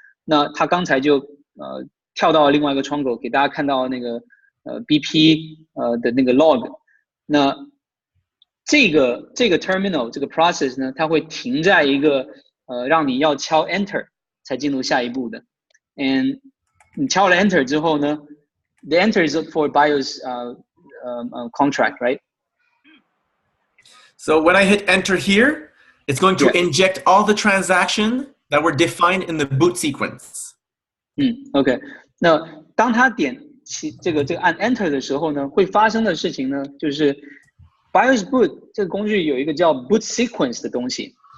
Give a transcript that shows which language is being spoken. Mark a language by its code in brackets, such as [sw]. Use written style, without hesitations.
[zh] 那它刚才就跳到另外一个窗口，给大家看到那个BP 的那个 log。那这个 terminal 这个 process 呢，它会停在一个让你要敲 enter 才进入下一步的。 [en] And [zh] 你敲了 enter 之后呢 [en] ，the enter is for BIOS contract, right? So when I hit enter here, it's going to inject all the transactions that were defined in the boot sequence. OK。 [zh] 那当他点这个按 enter 的时候呢，会发生的事情呢，就是 BIOS boot 这个工具有一个叫 boot sequence 的东西。